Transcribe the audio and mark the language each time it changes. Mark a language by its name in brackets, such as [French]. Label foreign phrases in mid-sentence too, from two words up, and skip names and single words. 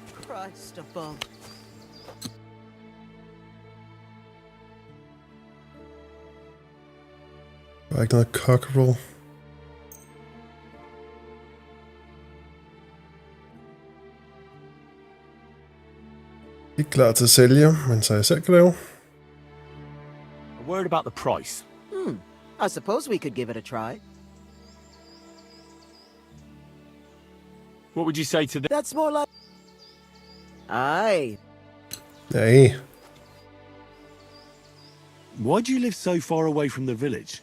[English] Christ above. [Danish] Der er ikke noget cockerel. Ikke klar til at sælge, men så jeg selv kan lave. [English] A word about the price. I suppose we could give it a try. What would you say to that? That's more like... Aye. Hey. Why do you live so far away from the village?